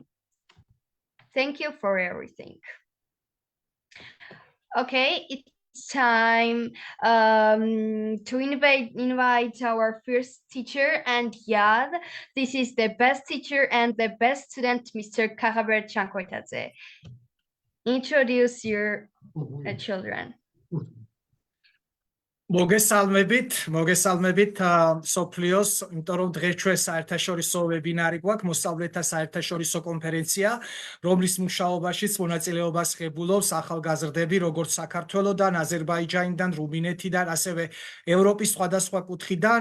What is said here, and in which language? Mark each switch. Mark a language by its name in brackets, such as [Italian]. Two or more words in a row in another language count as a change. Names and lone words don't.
[English] Thank you for everything. Okay, it's time to invite our first teacher and Yad. This is the best teacher and the best student, Mr. Kakhaber Chakwetadze. introduce your children. [Georgian] მოგესალმებით სოფლიოს, იმიტომ რომ დღეს ჩვენ საერთაშორისო ვებინარი გვაქვს, მოსწავლეთა საერთაშორისო კონფერენცია, რომლის მუშაობაშიც მონაწილეობას ღებულობს ახალგაზრდები, როგორც საქართველოდან, აზერბაიჯანიდან, რუმინეთიდან, ასევე ევროპის სხვადასხვა კუთხიდან.